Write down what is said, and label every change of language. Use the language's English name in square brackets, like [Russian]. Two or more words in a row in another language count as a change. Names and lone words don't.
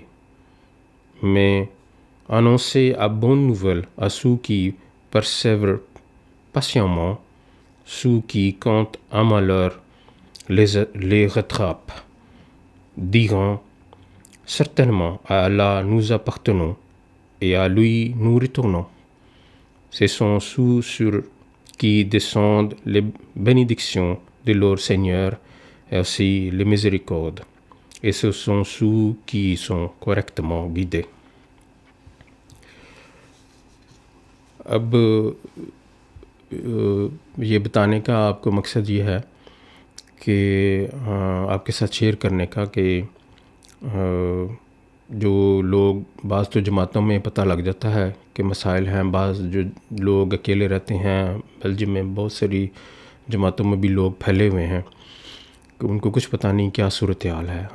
[French] Mais annoncez à bonne nouvelle à ceux qui persévèrent patiemment, ceux qui comptent un malheur les rattrape, diront: certainement à Allah nous appartenons et à lui nous retournons. Ce sont ceux sur qui descendent les bénédictions de leur Seigneur et aussi les miséricordes, et ce sont ceux qui sont correctement guidés. [Urdu] اب یہ بتانے کا آپ کو مقصد یہ ہے کہ آپ کے ساتھ شیئر کرنے کا کہ جو لوگ بعض تو جماعتوں میں پتہ لگ جاتا ہے کہ مسائل ہیں، بعض جو لوگ اکیلے رہتے ہیں، بیلجیم میں بہت ساری جماعتوں میں بھی لوگ پھیلے ہوئے ہیں کہ ان کو کچھ پتہ نہیں کیا صورتحال ہے.